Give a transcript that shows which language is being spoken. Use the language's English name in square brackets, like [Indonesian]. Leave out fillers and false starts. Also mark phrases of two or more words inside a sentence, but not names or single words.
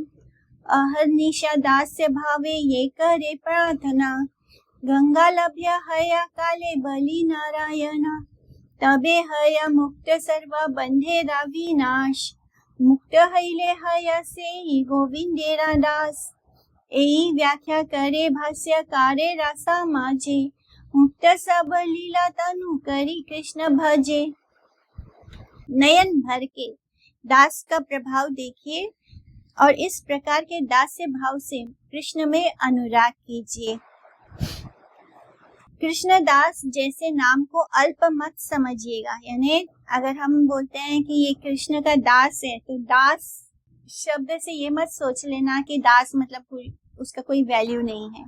[Bangla] অহর্নিশ দাস্য ভাবে যে করে প্রার্থনা, গঙ্গা লভ্য হয় কালে বলি নারায়ণ। তবে হয় মুক্ত সর্ব বন্ধের বিনাশ, মুক্ত হইলে হয় সে গোবিন্দের দাস। এই ব্যাখ্যা করে ভাষ্যকারে রাসা মাঝে, মুক্ত সব লীলা তনু করি কৃষ্ণ ভজে। [Hindi] नयन भर के दास का प्रभाव देखिए और इस प्रकार के दास्य भाव से कृष्ण में अनुराग कीजिए। कृष्ण दास जैसे नाम को अल्प मत समझिएगा। यानी अगर हम बोलते हैं कि ये कृष्ण का दास है तो दास शब्द से ये मत सोच लेना कि दास मतलब उसका कोई वैल्यू नहीं है।